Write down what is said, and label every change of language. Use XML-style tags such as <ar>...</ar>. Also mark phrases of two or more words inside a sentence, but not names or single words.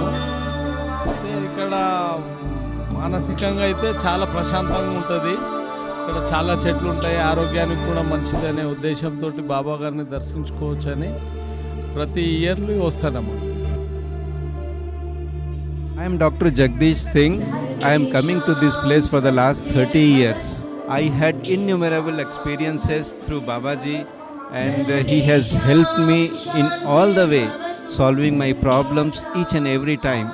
<te>అయితే ఇక్కడ మానసికంగా అయితే చాలా ప్రశాంతంగా ఉంటుంది. ఇక్కడ చాలా చెట్లు ఉంటాయి, ఆరోగ్యానికి కూడా మంచిదనే ఉద్దేశంతో బాబా గారిని దర్శించుకోవచ్చని ప్రతి ఇయర్లీ వస్తానమ్మా.</te> <en>I am Dr. Jagdish Singh. I am coming to this place for the last 30 years. I had innumerable experiences through Babaji, and he has helped me in all the way, solving my problems each and every time.</en>